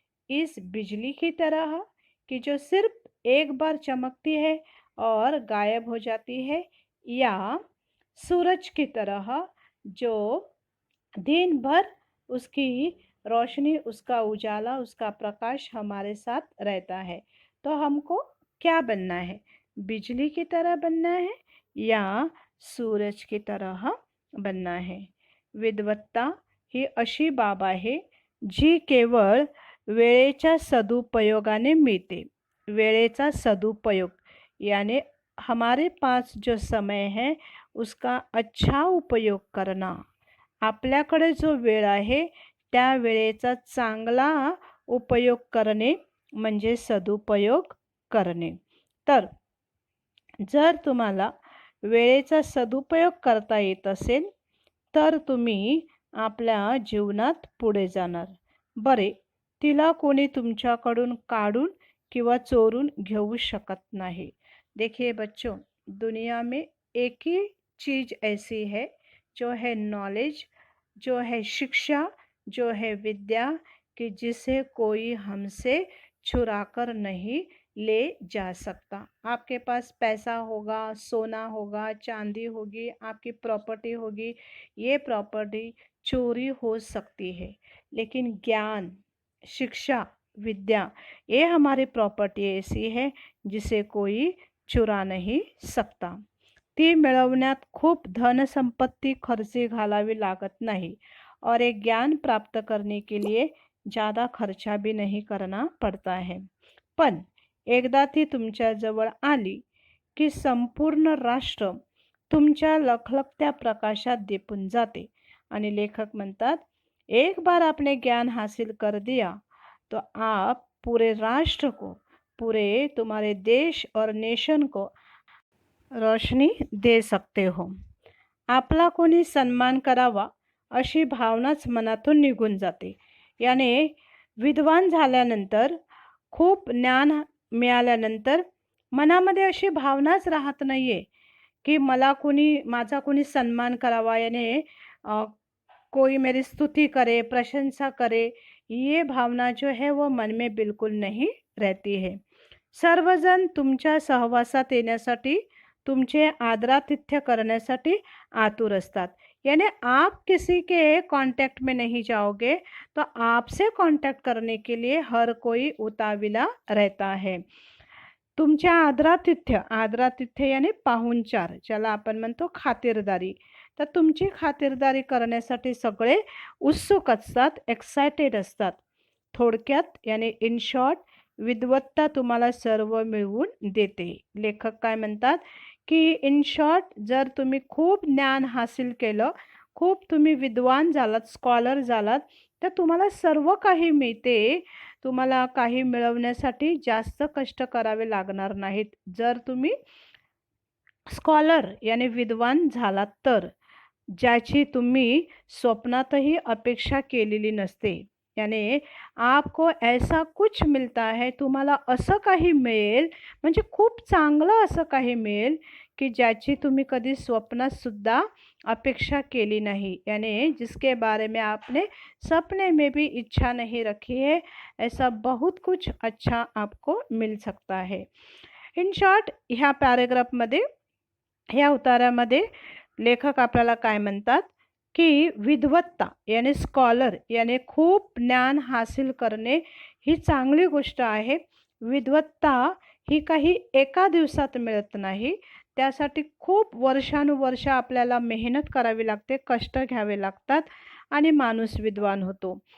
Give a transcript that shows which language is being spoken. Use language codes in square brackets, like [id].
[hi] इस बिजली की तरह कि जो सिर्फ एक बार चमकती है और गायब हो जाती है, या सूरज की तरह जो दिन भर उसकी रोशनी, उसका उजाला, उसका प्रकाश हमारे साथ रहता है। तो हमको क्या बनना है? बिजली की तरह बनना है या सूरज की तरह बनना है? [mr] विद्वत्ता ही अशी बाब आहे जी केवळ वेळेच्या सदुपयोगाने मिळते। वेळेचा सदुपयोग [hi] यानी हमारे पास जो समय है उसका अच्छा उपयोग करना। [mr] आपल्याकडे जो वेळ आहे त्या वेळेचा चांगला उपयोग करणे म्हणजे सदुपयोग करणे। तर जर तुम्हाला वेळेचा सदुपयोग करता येत असेल तर तुम्ही आपल्या जीवनात पुढे जाणार। बरे, तिला कोणी तुमच्याकडून काढून किंवा चोरून घेऊ शकत नाही। [hi] देखिए बच्चों, दुनिया में एक ही चीज़ ऐसी है जो है नॉलेज, जो है शिक्षा, जो है विद्या, कि जिसे कोई हमसे चुरा कर नहीं ले जा सकता। आपके पास पैसा होगा, सोना होगा, चांदी होगी, आपकी प्रॉपर्टी होगी, ये प्रॉपर्टी चोरी हो सकती है, लेकिन ज्ञान, शिक्षा, विद्या ये हमारी प्रॉपर्टी ऐसी है जिसे कोई चुरा नहीं सकता। [mr] ती मिळवण्यात खूप धनसंपत्ती खर्ची घालावी लागत नहीं [hi] और एक ज्ञान प्राप्त करने के लिए ज़्यादा खर्चा भी नहीं करना पड़ता है। [mr] पण एकदा ती तुमच्याजवळ आली की संपूर्ण राष्ट्र तुमच्या लखलखत्या प्रकाशात दिपून जाते। आणि लेखक म्हणतात, [hi] एक बार आपने ज्ञान हासिल कर दिया तो आप पूरे राष्ट्र को, पूरे तुम्हारे देश और नेशन को रोशनी दे सकते हो। [mr] आपला कोणी सन्मान करावा अशी भावनाच मनातून निघून जाते। याने विद्वान झाल्यानंतर, खूप ज्ञान मिळाल्यानंतर मनामध्ये अशी भावनाच राहत नाही आहे की माझा कोणी सन्मान करावा, याने [hi] कोई मेरी स्तुति करे, प्रशंसा करे, ये भावना जो है वो मन में बिल्कुल नहीं रहती है। [mr] सर्वजण तुमच्या सहवासात येण्यासाठी, तुमचे आदरातिथ्य करण्यासाठी आतुर असतात। [hi] यानी आप किसी के कांटेक्ट में नहीं जाओगे तो आपसे कांटेक्ट करने के लिए हर कोई उताविला रहता है। [mr] तुमच्या आदरातिथ्य यानी पाहुणचार, ज्याला आपण म्हणतो खातिरदारी, तर तुमची खातिरदारी करण्यासाठी सगळे उत्सुक असतात, एक्साइटेड असतात। थोडक्यात यानी इन शॉर्ट, विद्वत्ता तुम्हाला सर्व मिळवून देते। लेखक काय म्हणतात की इन शॉर्ट, जर तुम्ही खूप ज्ञान हासिल केलं, खूप तुम्ही विद्वान झालात, स्कॉलर झालात, तर तुम्हाला सर्व काही मिळते। तुम्हाला काही मिळवण्यासाठी जास्त कष्ट करावे लागणार नाहीत। जर तुम्ही स्कॉलर यानी विद्वान झालात तर, ज्याची तुम्ही स्वप्नातही अपेक्षा केलेली नसते। यानी [hi] आपको ऐसा कुछ मिलता है, [mr] तुम्हाला असं काही मिळेल, म्हणजे खूप चांगलं असं काही मिळेल की ज्याची तुम्ही कधी स्वप्नात सुद्धा अपेक्षा केली नहीं, [hi] यानी जिसके बारे में आपने सपने में भी इच्छा नहीं रखी है, ऐसा बहुत कुछ अच्छा आपको मिल सकता है. [mr] इन शॉर्ट ह्या पॅरेग्राफमध्ये, ह्या उतारामध्ये लेखक आपल्याला काय म्हणतात की विद्वत्ता याने स्कॉलर याने खूप ज्ञान हासिल करणे ही चांगली गोष्ट आहे. विद्वत्ता ही काही एका दिवसात मिळत नाही, त्यासाठी खूप वर्षानुवर्ष आपल्याला मेहनत करावी लागते, कष्ट घ्यावे लागतात आणि माणूस विद्वान होतो.